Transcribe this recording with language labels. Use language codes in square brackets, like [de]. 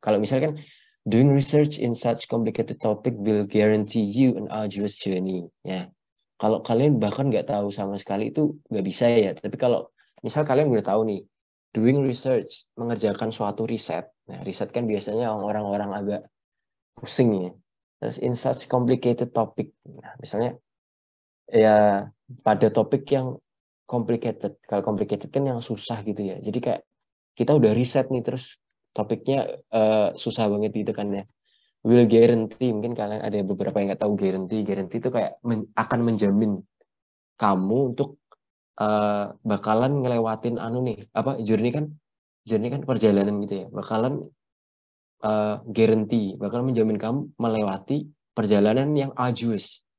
[id] Kalau misalnya kan [en] doing research in such complicated topic will guarantee you an arduous journey. [id] Ya, kalau kalian bahkan nggak tahu sama sekali itu nggak bisa ya. Tapi kalau misal kalian udah tahu nih, [en] doing research, [id] mengerjakan suatu riset. Nah, riset kan biasanya orang-orang agak pusing ya. Terus [en] in such complicated topic. [id] Nah, misalnya ya pada topik yang complicated. Kalau complicated kan yang susah gitu ya. Jadi kayak kita udah riset nih terus topiknya susah banget gitu kan ya. Will guarantee, mungkin kalian ada beberapa yang nggak tahu guarantee. Guarantee itu kayak akan menjamin kamu untuk bakalan ngelewatin anu nih apa journey kan perjalanan gitu ya, bakalan guarantee bakal menjamin kamu melewati perjalanan yang arduous.